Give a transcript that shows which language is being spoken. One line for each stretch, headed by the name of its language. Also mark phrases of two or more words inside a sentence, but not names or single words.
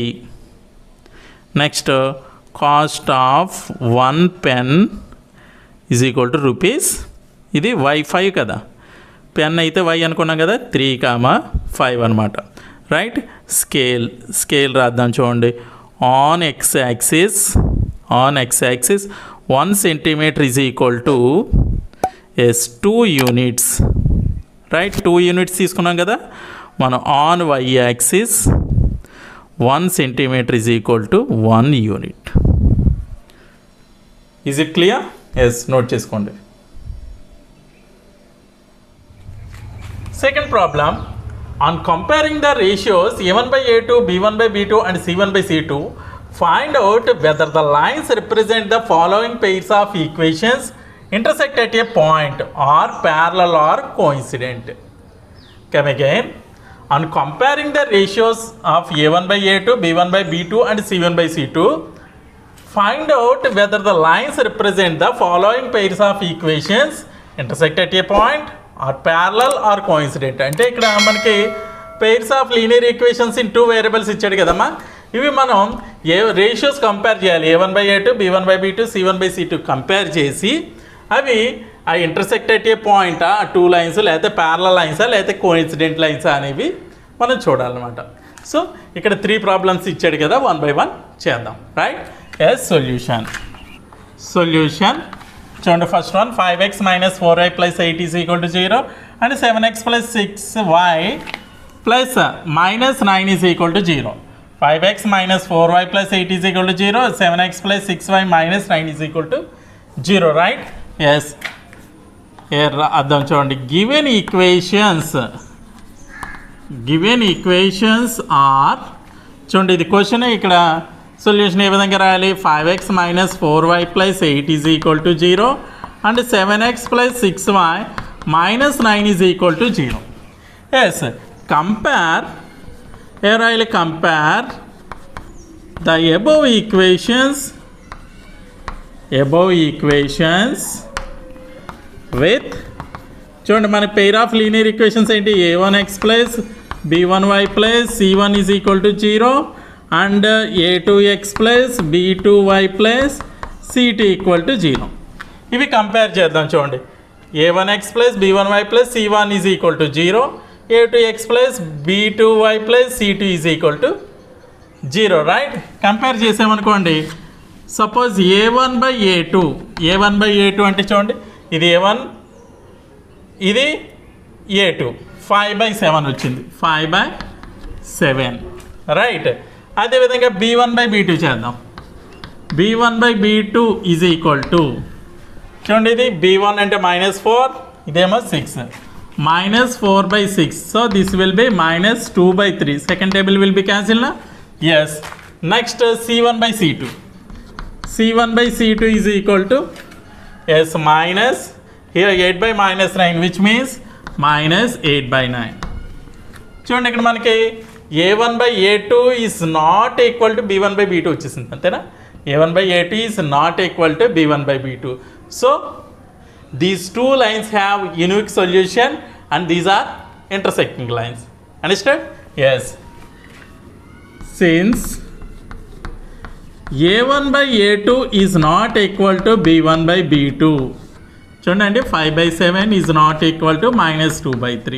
English: next cost of 1 pen is equal to rupees,
Telugu: ఇది y5 కదా, పెన్ అయితే y అనుకున్నాం కదా, 3,5 అనమాట, రైట్. స్కేల్ రాద్దాం చూడండి.
English: on x axis 1 centimeter is equal to 2 units, రైట్. 2 units
Telugu: తీసుకున్నాం కదా మనం.
English: on y axis 1 centimeter is equal to 1 unit. is it clear? yes, నోట్ చేసుకోండి. second problem, on comparing the ratios a1/a2, b1/b2 and c1/c2, find out whether the lines represent the following pairs of equations intersect at a point, are parallel or coincident. Come again. On comparing the ratios of a1/a2, b1/b2 and c1/c2, find out whether the lines represent the following pairs of equations intersect at a point, or parallel or coincident.
Telugu: అంటే ఇక్కడ మనకి
English: pairs of linear equations in 2 variables
Telugu: ఇచ్చాడు కదమ్మా. ఇవి మనం
English: ratios compare
Telugu: చేయాలి. a1/a2, b1/b2, c1/c2 కంపేర్ చేసి అవి ఆ ఇంటర్సెక్ట్ అయ్యే పాయింట్ ఆ 2 లైన్స్ లేకపోతే ప్యారలల్ లైన్సా లేకపోతే కోఇన్సిడెంట్ లైన్సా అనేవి మనం చూడాలన్నమాట. సో ఇక్కడ 3 ప్రాబ్లమ్స్ ఇచ్చాడు కదా, 1 by 1 చేద్దాం.
English: Right. Yes solution చూడండి. first one 5x - 4y + 8 = 0 and 7x + 6y + -9 = 0. 5x - 4y + 8 = 0, 7x + 6y - 9 = 0. రైట్.
Telugu: ఎస్ అర్థం చూడండి.
English: given equations are
Telugu: చూడండి, ఇది క్వశ్చన్. ఇక్కడ సొల్యూషన్ ఏ విధంగా రాయాలి?
English: 5x - 4y + 8 = 0 and 7x + 6y - 9 = 0. yes compare the above equations with
Telugu: చూడండి మన
English: pair of linear equations ఏంటి? a1x + b1y + c1 = 0 అండ్ a2x + b2y + c2 = 0.
Telugu: ఇవి కంపేర్ చేద్దాం. చూడండి,
English: a1x + b1y + c1 = 0, a2x + b2y + c2 = 0. రైట్.
Telugu: కంపేర్ చేసామనుకోండి, సపోజ్ a1/a2 అంటే చూడండి, ఇది a1 ఇది a2 5/7 వచ్చింది, 5/7. రైట్. అదేవిధంగా b1/b2 చేద్దాం. b1/b2 = చూడండి, ఇది b1 అంటే -4, ఇదేమో 6, -4/6.
English: so this will be -2/3. second table will be cancel na? yes. నెక్స్ట్ c1/c2 is minus here 8/-9, which means -8/9.
Telugu: చూడండి, ఇక్కడ మనకి
English: a1/a2 is not equal to b1/b2
Telugu: వచ్చేసింది, అంతేనా?
English: a1/a2 is not equal to b1/b2. So these 2 lines have unique solution and these are intersecting lines. Understood? Yes. Since a1/a2 is not equal to b1/b2, చూడండి 5/7 is not equal to -2/3.